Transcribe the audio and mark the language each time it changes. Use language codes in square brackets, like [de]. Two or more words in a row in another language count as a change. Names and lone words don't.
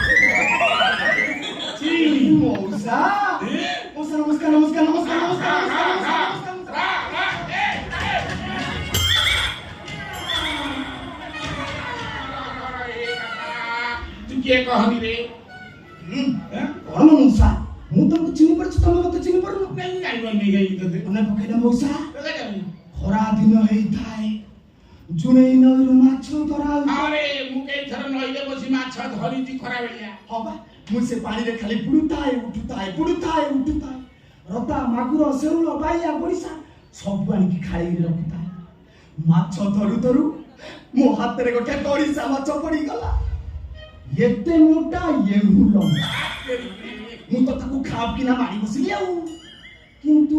[or] ମଉସା ମଉସା ନମସ୍କାର ନମସ୍କାର ନମସ୍କାର ନମସ୍କାର ତୁଇ କେ କହନି ରେ କଣ ମଉସା ମୁଁ ତମକୁ ଚିହ୍ନି ପାରୁଛି ତମେ ମତେ ଚିହ୍ନି ପାରୁନ କାଇଁ ଜାଣିବନି କାଇଁ ତତେ ମନେ ପକେଇଲା ମଉସା ତତେ ଜାଣିନି ଖରା ଦିନ ହେଇଥାଏ ଜୁନେଇ ନଈରୁ ମାଛ ଧରା ଆରେ ମୁଁ କେଇଥର ନଈରେ ବସି ମାଛ ଧରିଛି ଖରା ବେଳିଆ ହବା ମୁଁ ସେ ପାଣିରେ ଖାଲି ବୁଡୁଥାଏ ଉଠୁଥାଏ ରତା ମାଗୁର ଶେଉଳ ବାଇଆ ବଡ଼ିଶା ସବୁ ଆଣିକି ଖାଳିରେ ରଖୁଥାଏ ମାଛ ଧରୁ ଧରୁ ମୋ ହାତରେ ଗୋଟେ ଗଡ଼ିଶା ମାଛ ପଡ଼ିଗଲା ଏତେ ମୋଟା ଏହୁ ଲମ୍ବା ମୁଁ ତ ତାକୁ ଖାପ କିନା ମାରି ବସିଲି ଆଉ କିନ୍ତୁ